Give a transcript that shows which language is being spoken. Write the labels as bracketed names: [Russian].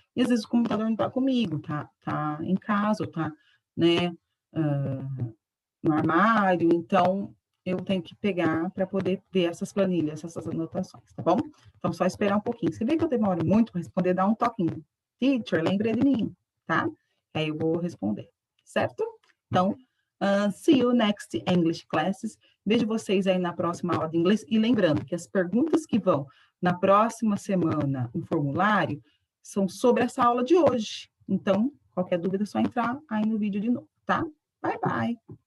[Portuguese] E às vezes o computador não está comigo, tá em casa, tá, né, no armário, então eu tenho que pegar para poder ver essas planilhas, essas anotações, tá bom? Então, só esperar um pouquinho. Se vê que eu demoro muito para responder, dá um toquinho. Teacher, lembrei de mim, tá? Aí eu vou responder, certo? Então, [English] see you next English classes. [Portuguese] Vejo vocês aí na próxima aula de inglês. E lembrando que as perguntas que vão na próxima semana no formulário são sobre essa aula de hoje. Então, qualquer dúvida é só entrar aí no vídeo de novo, tá? [English] Bye, bye!